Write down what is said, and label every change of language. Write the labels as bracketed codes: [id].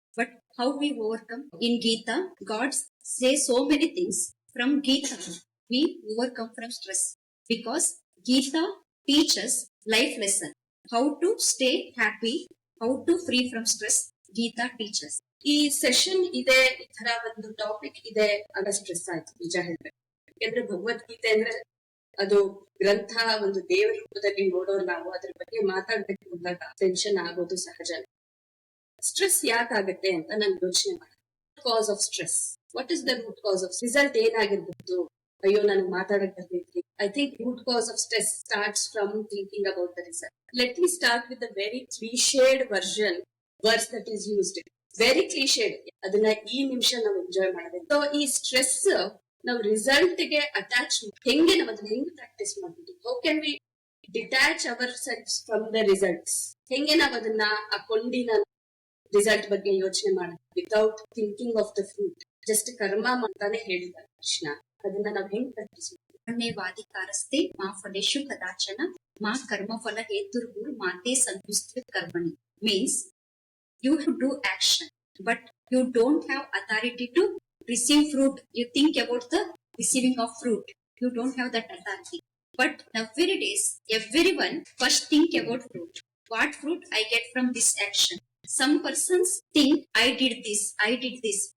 [en] But how we overcome? In Gita, God says so many things. From Gita, we overcome from stress. Because Gita teaches life lesson. How to stay happy, how to free from stress, Gita teaches. [kn] ಈ session ಇದೆ, ಈ ತರ ಒಂದು topic ಇದೆ ಅನ್ನೋ stress ಆಯ್ತು, ನಿಜ ಹೇಳ್ಬೇಕು. ಯಾಕಂದ್ರೆ ಭಗವದ್ಗೀತೆ ಅಂದ್ರೆ ಅದು ಗ್ರಂಥ, ಒಂದು ದೇವರ ರೂಪದಲ್ಲಿ ನೋಡೋರು ನಾವು ಅದ್ರ ಬಗ್ಗೆ ಮಾತಾಡ್ಬೇಕು ಅಂದಾಗ ಟೆನ್ಷನ್ ಆಗೋದು ಸಹಜ. [en] stress [kn] ಯಾಕಾಗತ್ತೆ ಅಂತ ನಾನು ಯೋಚನೆ ಮಾಡಿ, [en] cause of stress, what is the root cause of result [kn] ಏನಾಗಿರ್ಬಹುದು? ಅಯ್ಯೋ ನನಗೆ ಮಾತಾಡಕ್ ಬರ್ತಿದ್ರಿ. [en] I think root cause of stress starts from thinking about the result. Let me start with the very cliched words that is used. Very cliched. [kn] ಅದನ್ನ ಈ ನಿಮಿಷ ನಾವು enjoy ಮಾಡಬೇಕು. So ಈ stress ನಾವು ರಿಸಲ್ಟ್ ಗೆ ಅಟ್ಯಾಚ್ ಹೆಂಗೆ ನಾವು ಅದನ್ನ ಹೆಂಗೆ ಪ್ರಾಕ್ಟೀಸ್ ಮಾಡ್ಬೋದು? [en] How can we detach our selves from the results? [kn] ಹೆಂಗೆ ನಾವು ಅದನ್ನ ಆ ಕೊಂಡಿನ ರಿಸಲ್ಟ್ ಬಗ್ಗೆ ಯೋಚನೆ ಮಾಡೋದು [en] Without thinking of the fruit? [kn] Just ಕರ್ಮ ಮಾಡ್ತಾನೆ ಹೇಳಿದ್ದಾರೆ ಕೃಷ್ಣ. ಅದನ್ನ ನಾವ್ ಹೆಂಗ್ ಪ್ರಾಕ್ಟೀಸ್ ಮಾಡ್ತೀವಿ? [sa] ವಾದಿಕಾರಸ್ತೆ ಮಾ ಫಲೇಶು ಕದಾಚನ ಮಾ ಕರ್ಮಫಲ ಹೇತುರ್ಭುರ್ ಮಾತೆ ಸಂತುಸ್ತ ಕರ್ಮಣಿ. [en] Means you do action, but you don't have authority to receive fruit. You think about the receiving of fruit. You don't have that authority. But nowadays, everyone first think about fruit. What fruit I get from this action? Some persons think I did this.